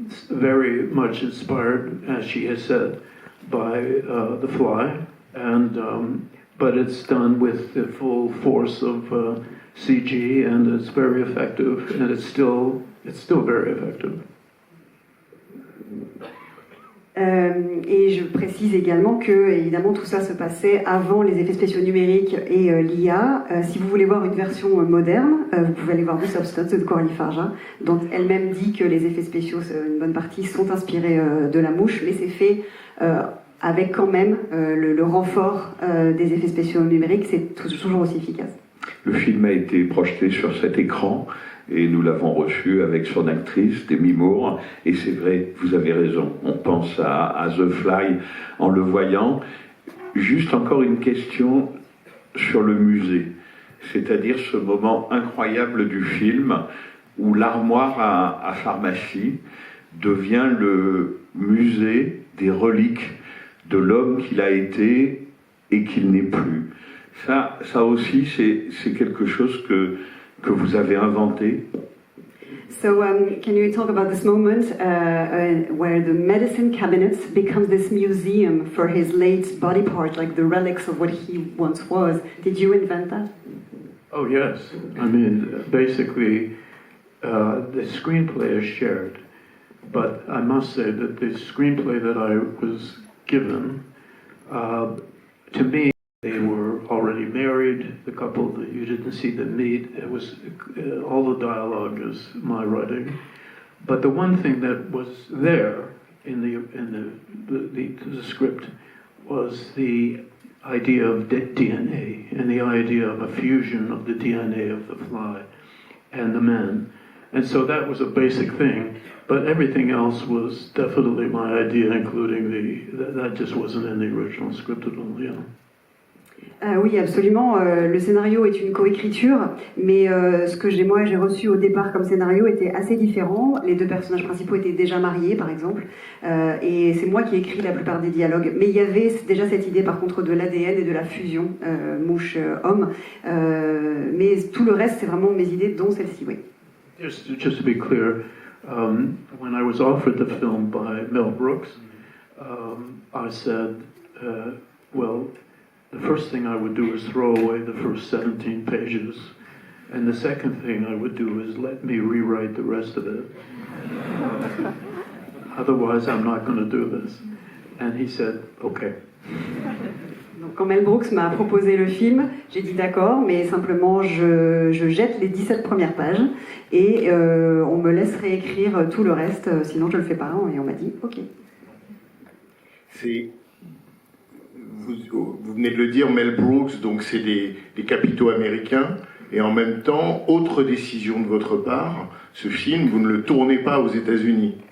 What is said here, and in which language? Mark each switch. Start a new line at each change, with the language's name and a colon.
English: very much inspired, as she has said, by The Fly, and but it's done with the full force of CG, and it's very effective, and it's still very effective.
French: Et je précise également que, évidemment, tout ça se passait avant les effets spéciaux numériques et l'IA. Si vous voulez voir une version moderne, vous pouvez aller voir The Substance de Coralie Farja, dont elle-même dit que les effets spéciaux, une bonne partie, sont inspirés de La Mouche, mais c'est fait avec quand même le renfort des effets spéciaux numériques, c'est toujours aussi efficace. Le film a été projeté sur cet écran et nous l'avons reçu avec son actrice, Demi Moore, et c'est vrai, vous avez raison, on pense à The Fly en le voyant. Juste encore une question sur le musée, c'est-à-dire ce moment incroyable du film où l'armoire à pharmacie devient le musée des reliques de l'homme qu'il a été et qu'il n'est plus. Ça aussi, c'est quelque chose que vous avez inventé.
English: So can you talk about this moment where the medicine cabinet becomes this museum for his late body part, like the relics of what he once was? Did you invent that? Oh yes, I mean basically the screenplay is shared, but I must say that the screenplay that I was given, to me, they were already married, the couple that you didn't see them meet. It was all the dialogue is my writing, but the one thing that was there in the script was the idea of DNA and the idea of a fusion of the DNA of the fly and the man, and so that was a basic thing. But everything else was definitely my idea, including that just wasn't in the original script at all. Yeah.
French: Oui, absolument. Le scénario est une coécriture, mais ce que j'ai reçu au départ comme scénario était assez différent. Les deux personnages principaux étaient déjà mariés, par exemple, et c'est moi qui ai écrit la plupart des dialogues. Mais il y avait déjà cette idée, par contre, de l'ADN et de la fusion mouche-homme. Mais tout le reste, c'est vraiment mes idées, dont celle-ci, oui.
English: Just to be clear, when I was offered the film by Mel Brooks, I said, well, the first thing I would do is throw away the first 17 pages, and the second thing I would do is let me rewrite the rest of it. Otherwise, I'm not going to do this. And he said, okay.
French: Donc, quand Mel Brooks m'a proposé le film, j'ai dit d'accord, mais simplement je jette les 17 premières pages et on me laisse réécrire tout le reste, sinon je le fais pas. Et on m'a dit ok. Vous venez de le dire, Mel Brooks, donc c'est des capitaux américains, et en même temps, autre décision de votre part, ce film, vous ne le tournez pas aux États-Unis.